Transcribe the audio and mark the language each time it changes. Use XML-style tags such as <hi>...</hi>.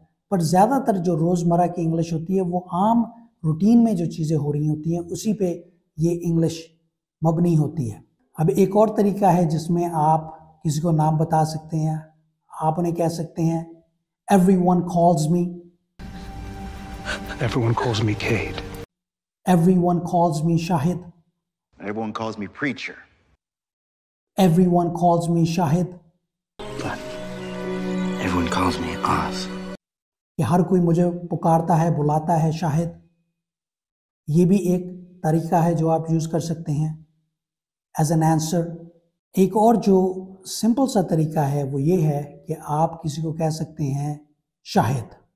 <ur>پر زیادہ تر جو روزمرہ کی انگلش ہوتی ہے وہ عام روٹین میں جو چیزیں ہو رہی ہوتی ہیں اسی پہ یہ انگلش مبنی ہوتی ہے. اب ایک اور طریقہ ہے جس میں آپ کسی کو نام بتا سکتے ہیں. آپ انہیں کہہ سکتے ہیں</ur> <en>Everyone calls me. Everyone calls me Cade. Everyone calls me Shahid. Everyone calls me preacher. Everyone calls me Shahid. Everyone calls me Oz.</en> <ur>کہ ہر کوئی مجھے پکارتا ہے, بلاتا ہے شاہد. یہ بھی ایک طریقہ ہے جو آپ یوز کر سکتے ہیں ایز این آنسر. ایک اور جو سمپل سا طریقہ ہے وہ یہ ہے کہ آپ کسی کو کہہ سکتے ہیں شاہد.</ur>